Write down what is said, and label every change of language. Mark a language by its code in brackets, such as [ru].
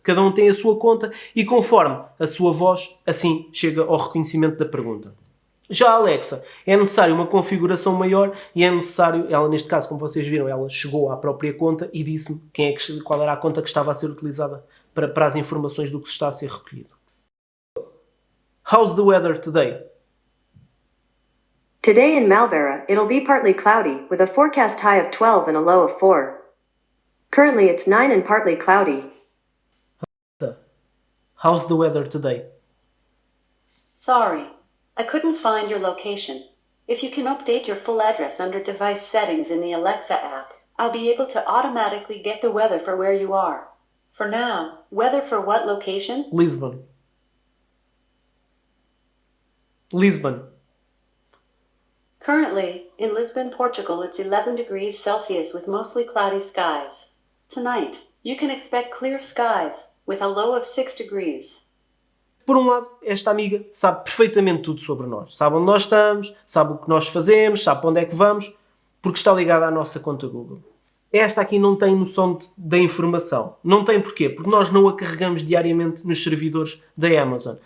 [pt] Cada um tem a sua conta e conforme a sua voz, assim chega ao reconhecimento da pergunta. Já a Alexa, é necessário uma configuração maior e é necessário, ela neste caso, como vocês viram, ela chegou à própria conta e disse-me qual era a conta que estava a ser utilizada para as informações do que está a ser recolhido. [en] How's the weather today? Today in Malvera, it'll be partly cloudy, with a forecast high of 12 and a low of 4. Currently it's 9 and partly cloudy. How's the weather today? Sorry, I couldn't find your location. If you can update your full address under device settings in the Alexa app, I'll be able to automatically get the weather for where you are. For now, weather for what location? Lisbon. Lisbon. Currently, in Lisbon, Portugal, it's 11 degrees Celsius with mostly cloudy skies. Tonight, you can expect clear skies, with a low of 6 degrees. [pt] Por um lado, esta amiga sabe perfeitamente tudo sobre nós. Sabe onde nós estamos, sabe o que nós fazemos, sabe para onde é que vamos, porque está ligada à nossa conta Google. Esta aqui não tem noção da informação. Não tem porquê? Porque nós não a carregamos diariamente nos servidores da Amazon.